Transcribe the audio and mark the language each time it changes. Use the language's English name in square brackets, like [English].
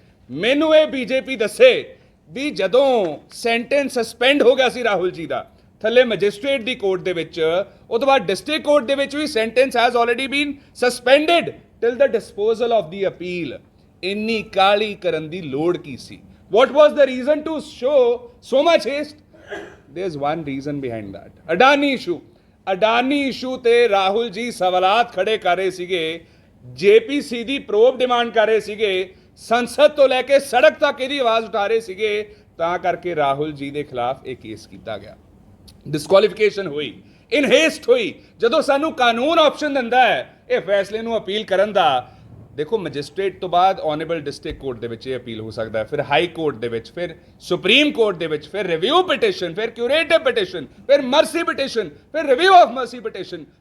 [Punjabi] ਮੈਨੂੰ ਇਹ ਬੀਜੇਪੀ ਦੱਸੇ ਵੀ ਜਦੋਂ ਸੈਂਟੈਂਸ ਸਸਪੈਂਡ ਹੋ ਗਿਆ ਸੀ ਰਾਹੁਲ ਜੀ ਦਾ ਥੱਲੇ ਮੈਜਿਸਟ੍ਰੇਟ ਦੀ ਕੋਰਟ ਦੇ ਵਿੱਚ, ਉਹ ਤੋਂ ਬਾਅਦ ਡਿਸਟ੍ਰਿਕਟ ਕੋਰਟ ਦੇ ਵਿੱਚ ਵੀ [English] Sentence has already been suspended till the disposal of the appeal. [Punjabi] ਇੰਨੀ ਕਾਹਲੀ ਕਰਨ ਦੀ ਲੋੜ ਕੀ ਸੀ? [English] What was the reason to show so much haste? There's one reason behind that. [Punjabi] Adani issue ਤੇ ਰਾਹੁਲ ਜੀ ਸਵਾਲਾਤ ਖੜੇ ਕਰ ਰਹੇ ਸੀਗੇ, JPC ਦੀ ਪ੍ਰੋਬ ਡਿਮਾਂਡ ਕਰ ਰਹੇ ਸੀਗੇ, ਸੰਸਦ ਤੋਂ ਲੈ ਕੇ ਸੜਕ ਤੱਕ ਇਹਦੀ ਆਵਾਜ਼ ਉਠਾ ਰਹੇ ਸੀਗੇ, ਤਾਂ ਕਰਕੇ ਰਾਹੁਲ ਜੀ ਦੇ ਖਿਲਾਫ ਇਹ ਕੇਸ ਕੀਤਾ ਗਿਆ। ਡਿਸਕੁਆਲੀਫਿਕੇਸ਼ਨ ਹੋਈ, [English] in haste [Punjabi] ਹੋਈ। ਜਦੋਂ ਸਾਨੂੰ ਕਾਨੂੰਨ ਆਪਸ਼ਨ ਦਿੰਦਾ ਹੈ ਇਹ ਫੈਸਲੇ ਨੂੰ ਅਪੀਲ ਕਰਨ ਦਾ, ਦੇਖੋ ਮੈਜਿਸਟ੍ਰੇਟ ਤੋਂ ਬਾਅਦ ਆਨਰੇਬਲ ਡਿਸਟ੍ਰਿਕਟ ਕੋਰਟ ਦੇ ਵਿੱਚ ਇਹ ਅਪੀਲ ਹੋ ਸਕਦਾ ਹੈ, ਫਿਰ ਹਾਈ ਕੋਰਟ ਦੇ ਵਿੱਚ, ਫਿਰ ਸੁਪਰੀਮ ਕੋਰਟ ਦੇ ਵਿੱਚ, ਫਿਰ ਰਿਵਿਊ ਪਟੀਸ਼ਨ, ਫਿਰ ਕਿਊਰੇਟਿਵ ਪਟੀਸ਼ਨ, ਫਿਰ ਮਰਸੀ ਪਟੀਸ਼ਨ, ਫਿਰ ਰਿਵਿਊ ਆਫ ਮਰਸੀ ਪਟੀਸ਼ਨ।